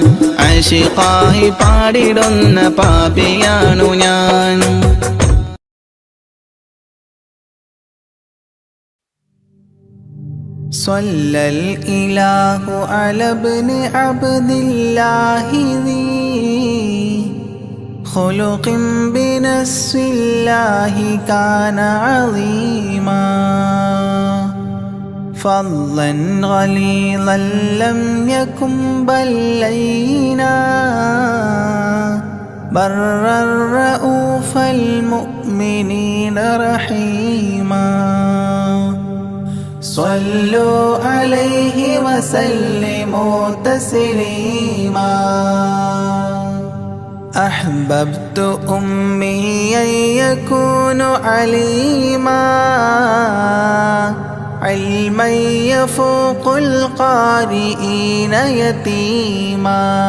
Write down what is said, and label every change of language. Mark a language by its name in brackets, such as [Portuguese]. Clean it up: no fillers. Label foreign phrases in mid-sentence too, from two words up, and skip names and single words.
[Malayalam] ആശിഖായി പാടിടുന്ന പാപിയാണു ഞാൻ. [Arabic] صلى الإله على ابن عبد الله ذي خلق بنص الله كان عظيما فضلا غليظا لم يكن بل لينا برا رؤوف المؤمنين رحيما صلوا عليه وسلموا تسليما أحببت أميا يكون عليما علما يفوق القارئين يتيما